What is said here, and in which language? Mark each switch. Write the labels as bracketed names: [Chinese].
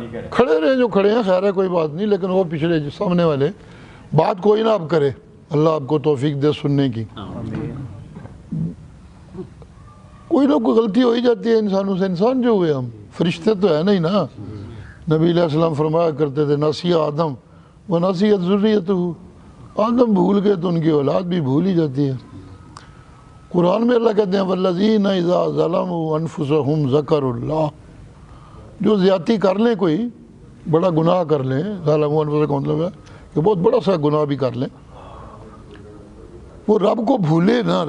[Urdu] کھڑے رہیں جو کھڑے ہیں، خیر ہے کوئی بات نہیں، لیکن وہ پچھلے سامنے والے بات کوئی نہ اب کرے. اللہ آپ کو توفیق دے سننے کی. کوئی نہ کوئی غلطی ہو ہی جاتی ہے انسانوں سے. انسان جو ہوئے ہم فرشتے تو ہے نہیں نا. نبی علیہ السلام فرمایا کرتے تھے [Arabic] نسی آدم و نسیت ذریتہ. [Urdu] آدم بھول گئے تو ان کی اولاد بھی بھول ہی جاتی ہے. قرآن میں اللہ کہتے ہیں [Arabic] والذین اذا ظلموا انفسهم ذکروا اللہ. [Urdu] جو زیادتی کر لیں، کوئی بڑا گناہ کر لیں، [Arabic] ظلموا انفسهم [Urdu] کا مطلب ہے کہ بہت بڑا سا گناہ بھی کر لیں، وہ رب کو بھولے نا.